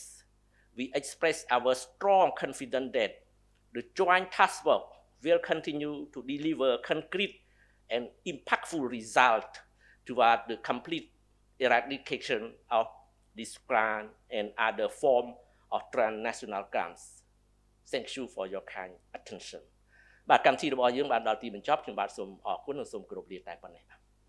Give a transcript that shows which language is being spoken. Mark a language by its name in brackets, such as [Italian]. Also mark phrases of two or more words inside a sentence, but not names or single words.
[English] We express our strong confidence that the Joint Task Force will continue to deliver concrete and impactful results toward the complete eradication of this crime and other forms of transnational crimes. Thank you for your kind attention. [Khmer] បាទកម្មវិធីរបស់យើងបានដល់ទីបញ្ចប់ខ្ញុំបាទសូមអរគុណនិងសូមគោរពលាតែប៉ុណ្ណេះ